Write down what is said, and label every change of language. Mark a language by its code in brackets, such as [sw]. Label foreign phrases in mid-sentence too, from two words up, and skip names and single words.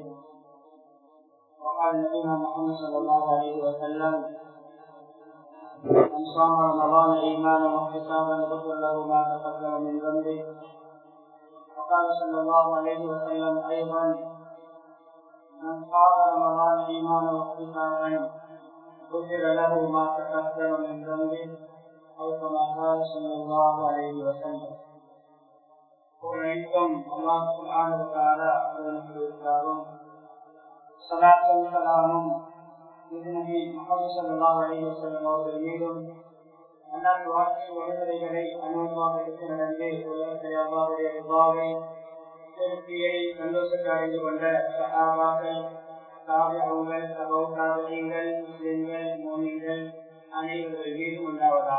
[ar] وقال نبينا محمد صلى الله عليه وسلم من صام رمضان ايمانا واحتسابا غفر له ما تقدم من ذنبه. وقال صلى الله عليه وسلم ايضا من صام رمضان ايمانا واحتسابا غفر له ما تقدم من ذنبه أو كما قال صلى الله عليه وسلم. [ta] அனைத்தும் அல்லாஹ் [ar] سبحانه وتعالى [ta] அவர்களுக்காகவும் ஸலாத்தும் ஸலாமும் நபி முஹம்மது [ar] صلى الله عليه وسلم [ta] அவர்கள் மீதும் அல்லாஹ் வாழ்க்கை வழிமுறைகளை அனுபவமாக எடுத்து நடந்து உலகத்தை அல்லாஹ்வுடைய ரிதாவை திருப்தியை சந்தோஷத்தை அடைந்து கொண்ட சஹாபாக்கள் தாபிஊன்கள் தபூதாபிகள் முஸ்லிம்கள் முஃமின்கள் அனைவர்கள் மீதும் உண்டாவதாக.